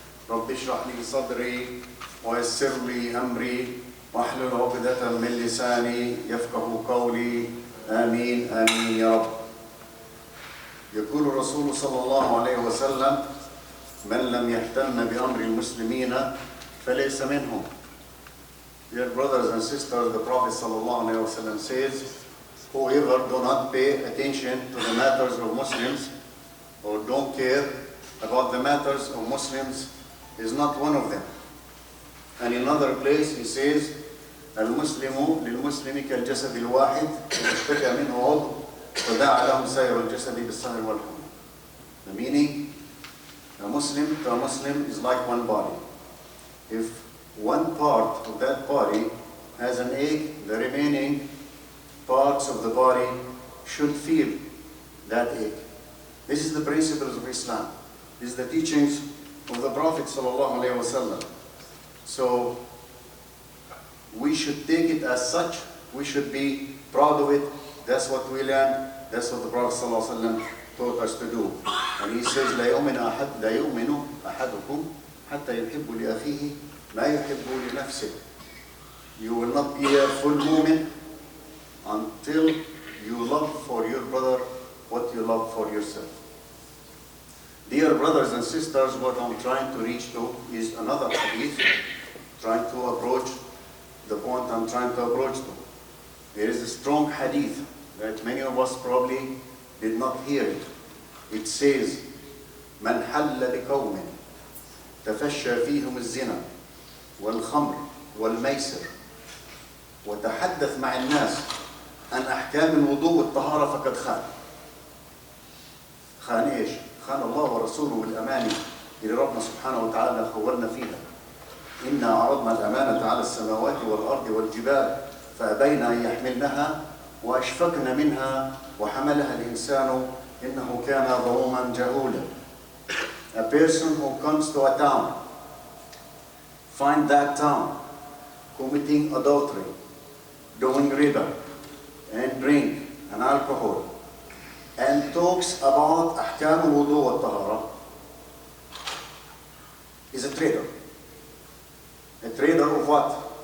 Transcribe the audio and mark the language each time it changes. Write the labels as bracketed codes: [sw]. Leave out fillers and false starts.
[ar] رب اشرح لي صدري ويسر لي أمري واحلل عقدة من لساني يفقه قولي. آمين آمين يا رب. يقول الرسول صلى الله عليه وسلم: من لم يهتم بأمر المسلمين فليس منهم. [en] Dear brothers and sisters, the Prophet sallallahu alaihi wasallam says, whoever do not pay attention to the matters of Muslims or don't care about the matters of Muslims is not one of them. And in another place he says, [ar] المسلم للمسلم كالجسد الواحد إذا اشتكى منه عضو فداعى له سائر الجسد بالسهر والحمى. [en] The meaning, a Muslim to a Muslim is like one body. If one part of that body has an ache, the remaining parts of the body should feel that ache. This is the principles of Islam. This is the teachings of the Prophet sallallahu alaihi wasallam. So we should take it as such. We should be proud of it. That's what we learned. That's what the Prophet sallallahu alaihi wasallam taught us to do. And he says, [ar] لا يؤمن أحدكم حتى يحب لأخيه ما يحب لنفسه. [en] You will not be a full mu'min until you love for your brother what you love for yourself. Dear brothers and sisters, what I'm trying to reach to is another hadith, trying to approach the point I'm trying to approach to. There is a strong hadith that many of us probably did not hear it. It says, [ar] من حل بقوم تفشى فيهم الزنا والخمر والميسر وتحدث مع الناس عن أحكام الوضوء والطهارة فقد خان. خان إيش؟ خان الله ورسوله بالأمانة اللي ربنا سبحانه وتعالى خولنا فيها. إنا عرضنا الأمانة على السماوات والأرض والجبال فأبين أن يحملنها وأشفقن منها وحملها الإنسان إنه كان ظلوما جهولا. [en] A person who comes to a town, find that town committing adultery, doing riba, and drink and alcohol, and talks about [ar] أحكام الوضوء والطهارة, [en] is a traitor. A traitor of what?